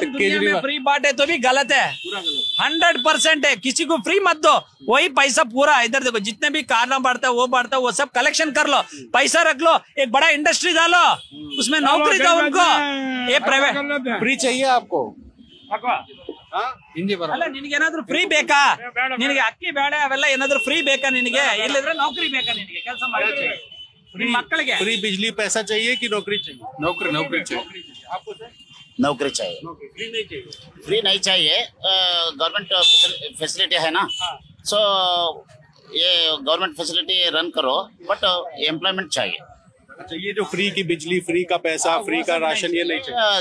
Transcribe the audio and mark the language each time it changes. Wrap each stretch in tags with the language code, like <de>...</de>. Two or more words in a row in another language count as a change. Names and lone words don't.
<hi>केजरीवाल फ्री बांटे तो भी गलत है, 100% है। किसी को फ्री मत दो, वही पैसा पूरा इधर देखो जितने भी खाना बांटता है वो बांटता है, वो सब कलेक्शन कर लो, पैसा रख लो, एक बड़ा इंडस्ट्री डालो, उसमें नौकरी दो उनको। ये प्राइवेट फ्री चाहिए आपको?</hi> <kn>ನಿನಗೆ ಏನಾದ್ರು ಫ್ರೀ ಬೇಕಾ? ನಿನಗೆ ಅಕ್ಕಿ ಬೇಡ ಅವೆಲ್ಲ ಏನಾದ್ರು ಫ್ರೀ ಬೇಕಾ ನಿನಗೆ? ಇಲ್ಲದ್ರೆ ನೌಕರಿ ಬೇಕಾ ನಿನಗೆ? ಕೆಲಸ ಮಾಡಿ ಮಕ್ಕಳಿಗೆ</kn> <hi>फ्री बिजली पैसा चाहिए कि नौकरी चाहिए? नौकरी चाहिए। आपको नौकरी चाहिए, फ्री नहीं चाहिए? फ्री नहीं चाहिए।</hi> <en>government facility</en> <hi>है ना, सो ये</hi> <en>government facility run</en> <hi>करो,</hi> <en>but employment</en> <hi>चाहिए। अच्छा, ये जो फ्री की बिजली, फ्री का पैसा, फ्री का राशन, ये नहीं चाहिए?</hi>